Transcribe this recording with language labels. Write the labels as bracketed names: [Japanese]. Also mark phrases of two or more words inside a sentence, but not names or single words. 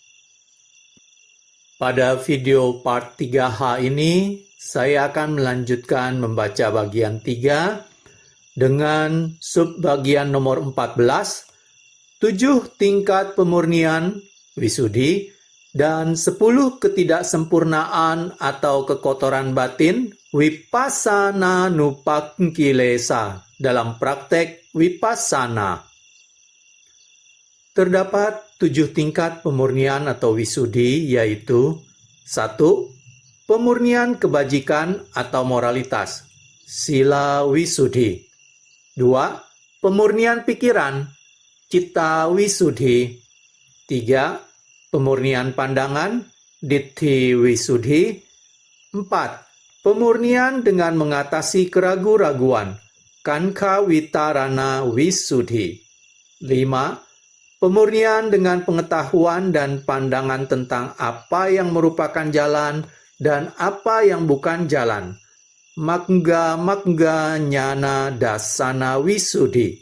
[Indonesian] Pada video part 3H ini, saya akan melanjutkan membaca bagian 3 dengan subbagian nomor 14, 7 tingkat pemurnian, Visuddhi, dan 10 ketidaksempurnaan atau kekotoran batin, [Pali] Vipassana Nupakkhilesa, [Indonesian] dalam praktek Vipassana. Terdapat 7 tingkat pemurnian atau Visuddhi, yaitu 1. Pemurnian kebajikan atau moralitas, [Pali] Sila Visuddhi. [Indonesian] 2. Pemurnian pikiran, [Pali] Citta Visuddhi. [Indonesian] 3. Pemurnian pandangan, [Pali] Ditthi Visuddhi. [Indonesian] 4. Pemurnian dengan mengatasi keraguan-raguan, [Pali] Kankha Vitarana Visuddhi. [Indonesian] 5. Pemurnian dengan pengetahuan dan pandangan tentang apa yang merupakan jalan dan apa yang bukan jalan, [Pali] Magga Nyana Dasana Visuddhi.